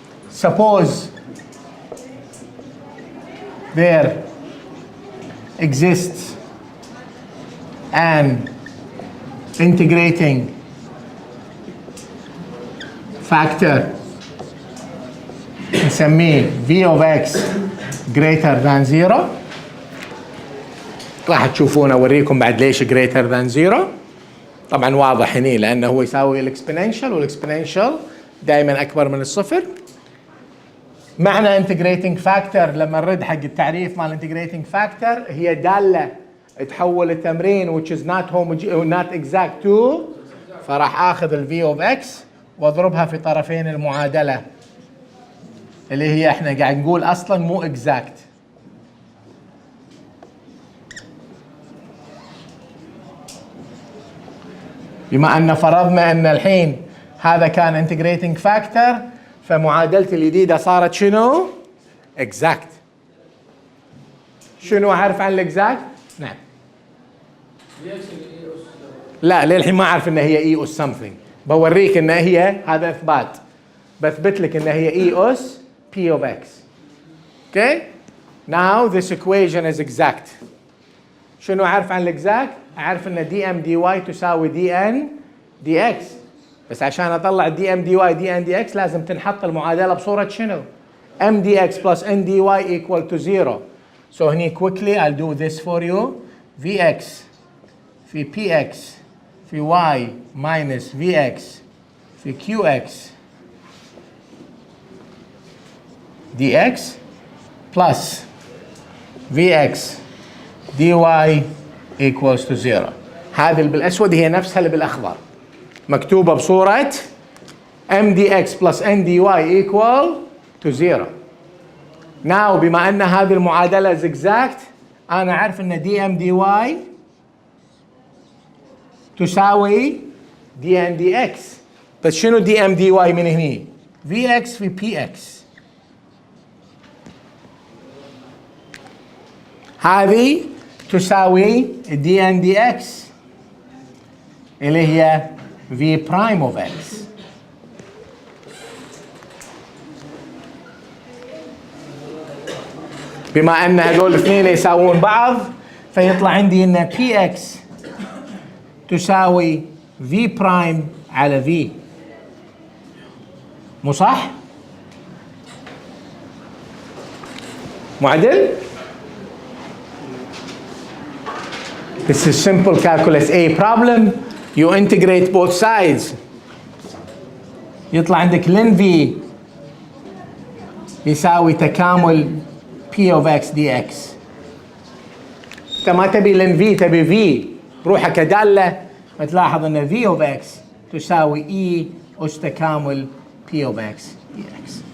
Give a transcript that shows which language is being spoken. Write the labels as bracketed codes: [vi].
[en] Suppose there exists an integrating factor [ar] نسميه [en] v of x greater than 0. [ar] راح تشوفون اوريكم بعد ليش [en] greater than 0. [ar] طبعا واضح هنا لانه هو يساوي الاكسبوننشال والاكسبوننشال دائما اكبر من الصفر. معنى integrating factor لما نرد حق التعريف مال integrating factor هي داله تحول التمرين [en] which is not exact to، [ar] فراح اخذ ال v of x واضربها في طرفين المعادله اللي هي احنا قاعد نقول اصلا مو exact. بما ان فرضنا ان الحين هذا كان integrating factor فمعادلتي الجديده صارت شنو؟ exact. شنو اعرف عن الاكزاكت؟ نعم. لا للحين ما اعرف ان هي اي اس something. بوريك ان هي هذا اثبات. بثبت لك ان هي اي اس p of x. [en] Okay? Now this equation is exact. [ar] شنو اعرف عن الاكزاكت؟ اعرف ان dm dy تساوي dn dx. بس عشان اطلع dm dy dn dx لازم تنحط المعادله بصوره شنو؟ m dx plus n dy equal to 0. [en] So [ar] هني [en] quickly I'll do this for you. vx في px في y minus vx في qx dx plus vx dy equals to 0. [ar] هذه اللي بالاسود هي نفسها اللي بالاخضر مكتوبه بصوره m dx plus n dy equal to 0. Now بما ان هذه المعادله [en] is exact [ar] انا اعرف ان dm dy تساوي dn dx. بس شنو dm dy من هني؟ vx في px. هذه تساوي dn dx اللي هي v prime of x. بما ان هذول الاثنين يساوون بعض فيطلع عندي ان px تساوي v prime على v. مو صح؟ معدل؟ [en] This is simple calculus A problem. You integrate both sides. [ar] يطلع عندك [en] ln v [ar] يساوي تكامل P of X dx. انت ما تبي لن V، تبي V روحها كدالة، بتلاحظ ان V of X تساوي E أس تكامل P of X dx.